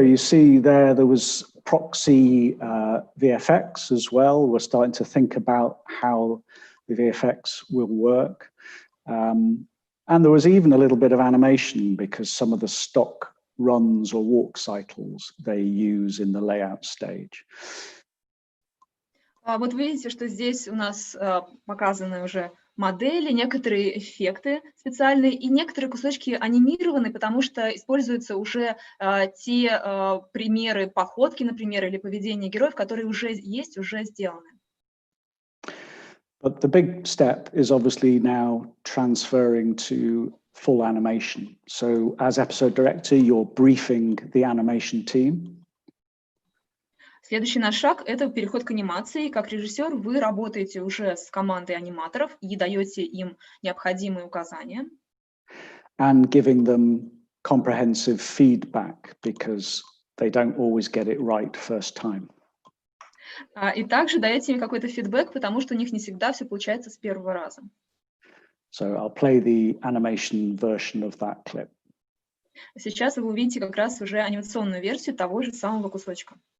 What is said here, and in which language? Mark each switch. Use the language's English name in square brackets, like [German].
[English] You see there was proxy VFX as well. We're starting to think about how the VFX will work. And there was even a little bit of animation because some of the stock runs or walk cycles they use in the layout stage. [Russian] Вот вы видите, что здесь у нас показаны уже модели, некоторые эффекты специальные и некоторые кусочки анимированы, потому что используются уже те примеры походки, например, или поведения героев, которые уже есть, уже сделаны. [English] But the big step is obviously now transferring to full animation. So as episode director, you're briefing the animation team. [Russian] Следующий наш шаг – это переход к анимации. Как режиссер вы работаете уже с командой аниматоров и даете им необходимые указания. [English] And giving them comprehensive feedback because they don't always get it right first time. [Russian] И также даете им какой-то фидбэк, потому что у них не всегда все получается с первого раза. [English] So I'll play the animation version of that clip. [Russian] Сейчас вы увидите как раз уже анимационную версию того же самого кусочка.